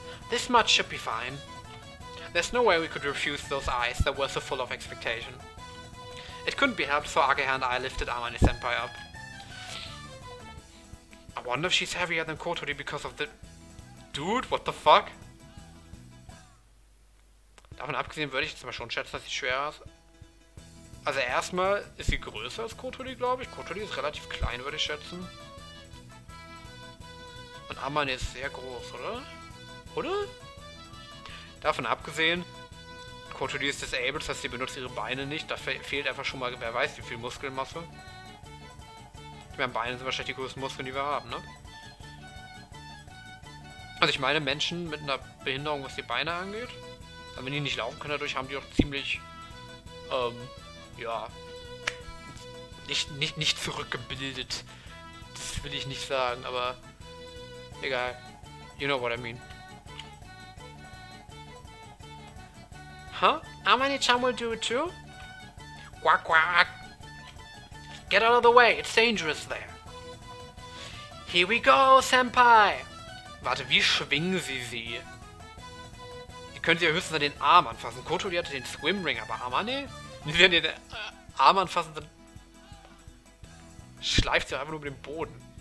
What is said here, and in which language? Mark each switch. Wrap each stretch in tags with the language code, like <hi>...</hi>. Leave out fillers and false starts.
<en>This much should be fine. There's no way we could refuse those eyes that were so full of expectation. It couldn't be helped, so Ageha and I lifted Amane-senpai up. I wonder if she's heavier than Kotori because of the... Dude, what the fuck?</en> <de>Davon abgesehen würde ich jetzt mal schon schätzen, dass sie schwerer ist. Also erstmal ist sie größer als Kotori, glaube ich. Kotori ist relativ klein, würde ich schätzen. Und Amane ist sehr groß, oder? Oder? Davon abgesehen, Kotori ist disabled, das heißt, sie benutzt ihre Beine nicht. Da fehlt einfach schon mal, wer weiß, wie viel Muskelmasse. Ich meine, Beine sind wahrscheinlich die größten Muskeln, die wir haben, ne? Also ich meine, Menschen mit einer Behinderung, was die Beine angeht, wenn die nicht laufen können, dadurch haben die auch ziemlich, ja, nicht zurückgebildet. Das will ich nicht sagen, aber egal.</de> <en>You know what I mean. Huh? Amane-chan will do it too? Quack quack. Get out of the way, it's dangerous there. Here we go, Senpai.</en> <de>Warte, wie schwingen sie? Die können sie ja höchstens an den Arm anfassen. Kotori hatte den Swimring, aber Amane? Wenn sie an den Arm anfassen, dann schleift sie einfach nur über den Boden.</de>